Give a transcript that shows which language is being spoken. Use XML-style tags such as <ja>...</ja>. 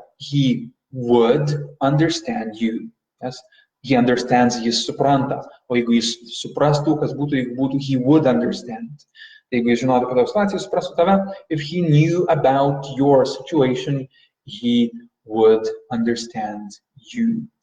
<en>He would understand you. Yes? He understands,</en> <lt>jis supranta. O jeigu jis suprastų, kas būtų, jeigu būtų</lt> <en>he would understand.</en> <lt>Jeigu jis žinotų apie tavo situaciją, jis suprastų tave.</lt> <en>If he knew about your situation, he would understand you.</en>